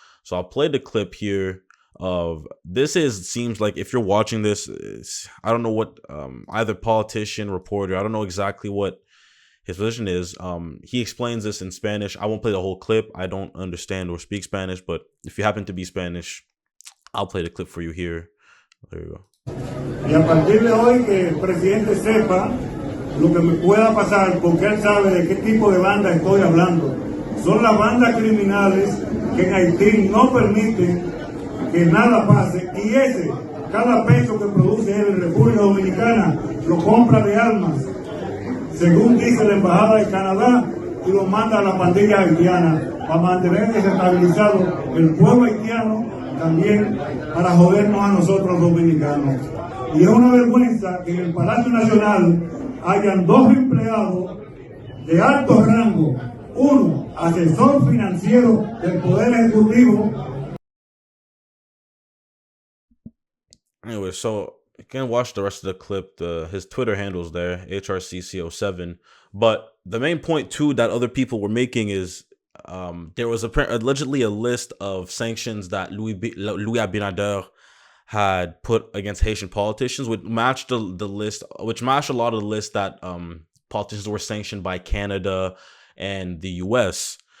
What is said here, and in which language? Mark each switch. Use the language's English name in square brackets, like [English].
[English] So I'll play the clip here of seems like if you're watching this, I don't know what, either politician, reporter, I don't know exactly what his position is. He explains this in Spanish. I won't play the whole clip. I don't understand or speak Spanish, but if you happen to be Spanish, I'll play the clip for you here. There you go. [Spanish] Y a partir de hoy que el presidente sepa lo que me pueda pasar, porque él sabe de qué tipo de banda estoy hablando. Son las bandas criminales que en Haití no permiten que nada pase, y cada peso que produce él en República Dominicana lo compra de armas, según dice la Embajada de Canadá, y lo manda a la pandilla haitiana para mantener desestabilizado el pueblo haitiano, también para jodernos a nosotros dominicanos. Y es una vergüenza que en el Palacio Nacional hayan 2 empleados de alto rango, uno asesor financiero del Poder Ejecutivo. [English] Anyway, so you can watch the rest of the clip. His Twitter handle's there, HRCC07. But the main point too that other people were making is there was allegedly a list of sanctions that Louis Abinadel had put against Haitian politicians, which matched a lot of the list that politicians were sanctioned by Canada and the US.